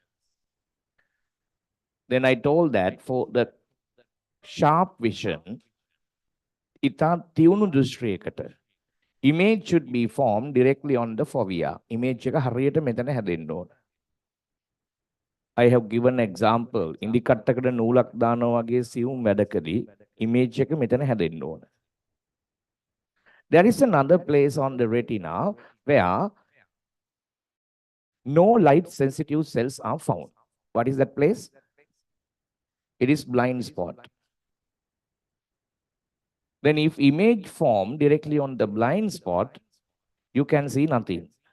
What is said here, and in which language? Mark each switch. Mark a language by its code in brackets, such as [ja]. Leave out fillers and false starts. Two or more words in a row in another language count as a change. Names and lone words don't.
[en] Then I told that for the sharp vision, image should be formed directly on the fovea. [si] Image එක හරියට මෙතන හැදෙන්න ඕන. [en] I have given example. [si] ඉන්දිකට්ටකට නූලක් දානවා වගේ සියුම් වැඩකදී image එක මෙතන හැදෙන්න ඕන. [en] There is another place on the retina where no light sensitive cells are found. What is that place? It is blind spot. Then if image form directly on the blind spot, you can see nothing.